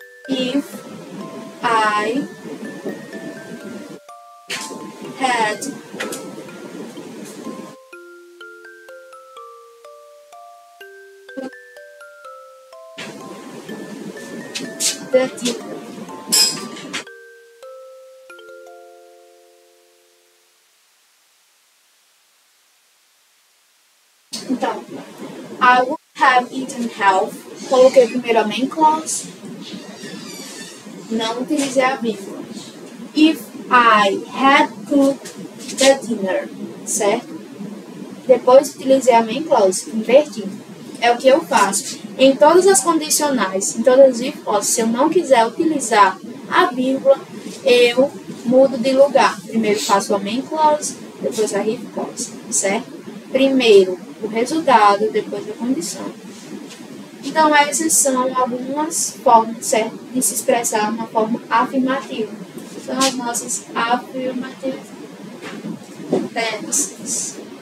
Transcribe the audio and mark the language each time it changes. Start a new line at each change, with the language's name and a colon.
English: if I had the dinner. I would have eaten health.
Portuguese: Coloquei primeiro a main clause. Não utilizei a vírgula.
English: If I had cooked the dinner,
Portuguese: certo? Depois utilizei a main clause, inverti. É o que eu faço. Em todas as condicionais, em todas as hipóteses, se eu não quiser utilizar a vírgula, eu mudo de lugar. Primeiro faço a main clause, depois a if clause, certo? Primeiro o resultado, depois a condição. Então, essas são algumas formas, certo, de se expressar uma forma afirmativa. São as nossas
English: affirmative tenses.